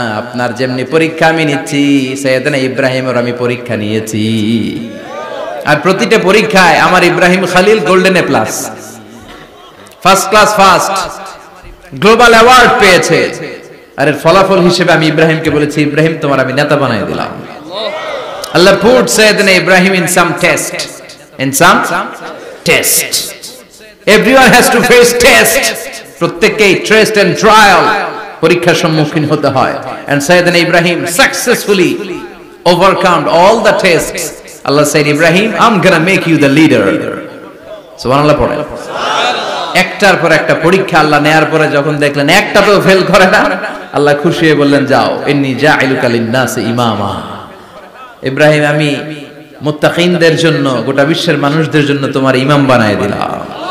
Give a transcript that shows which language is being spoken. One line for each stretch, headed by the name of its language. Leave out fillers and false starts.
Bangla: আপনার যেমনি পরীক্ষা আমি নিচ্ছি, সাইয়েদনা ইব্রাহিমের আমি পরীক্ষা নিয়েছি। আর প্রতিটা পরীক্ষায় আমার Ibrahim Khalil
English: golden A plus, first class first, global award
Bangla: পেয়েছে। আর এর ফলাফল হিসেবে আমি ইব্রাহিমকে বলেছি, ইব্রাহিম তোমার আমি নেতা বানাই দিলাম।
English: Allah put Sayyidina Ibrahim in some test. In some test. Everyone has to face test.
Bangla: প্রত্যেককেই
English: test and trial,
Bangla: পরীক্ষার সম্মুখীন হতে হয়।
English: And Sayyidina Ibrahim successfully overcome all the tests. Allah said, Ibrahim, I'm gonna make you the leader.
Bangla: সুবহানাল্লাহ পড়ে। একটার পর একটা পরীক্ষা আল্লাহ নেয়ার পরে যখন দেখলেন একটাতেও ফেল করে না, আল্লাহ খুশি হয়ে বললেন, যাও,
Arabic: ইন্নী জাইলুকা লিন-নাসি ইমামা।
Bangla: ইব্রাহিম আমি মুত্তাকিনদের জন্য, গোটা বিশ্বের মানুষদের জন্য তোমার ইমাম বানায় দিলাম।